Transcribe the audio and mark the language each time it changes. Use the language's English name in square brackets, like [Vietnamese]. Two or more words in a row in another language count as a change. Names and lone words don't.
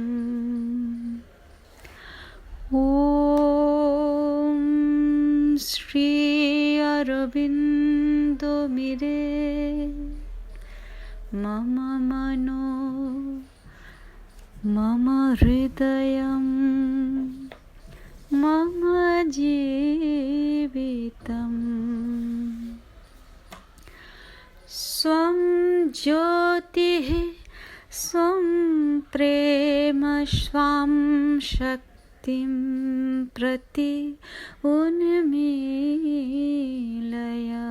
[Sanskrit] ওম শ্রী অরবিন্দ মিরে মম মনো মম হৃদয়ম মম জীবিতম। स्वं ज्योतिः स्वं प्रेम स्वं शक्तिं प्रति उन्मीलय।